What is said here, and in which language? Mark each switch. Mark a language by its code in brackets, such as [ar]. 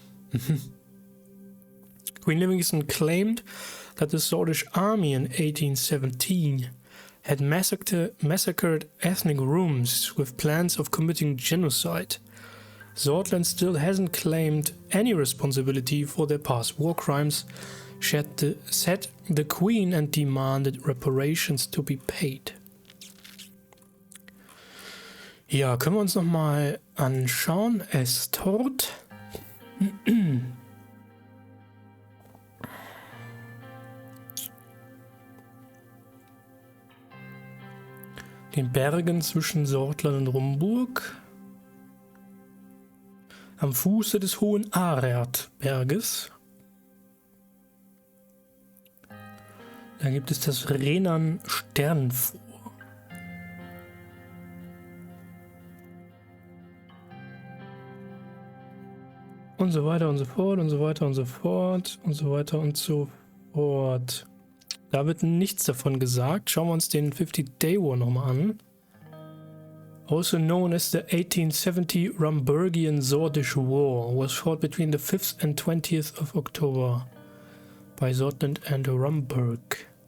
[en] Queen Livingston claimed that the Sordish army in 1817 had massacred ethnic Rums with plans of committing genocide. Sordland still hasn't claimed any responsibility for their past war crimes, said the Queen, and demanded reparations to be paid. [de] Ja, können wir uns nochmal anschauen. Estorte. Den Bergen zwischen Sordland und Rumburg. Am Fuße des hohen Berges. Da gibt es das Rayne Sternenfort. Und so weiter und so fort und so weiter und so fort und so weiter und so fort. Da wird nichts davon gesagt. Schauen wir uns den 50-Day War nochmal an. [en] Also known as the 1870 Rumburgian Sordish War, was fought between the 5th and 20th of October by Sordland and Rumburg.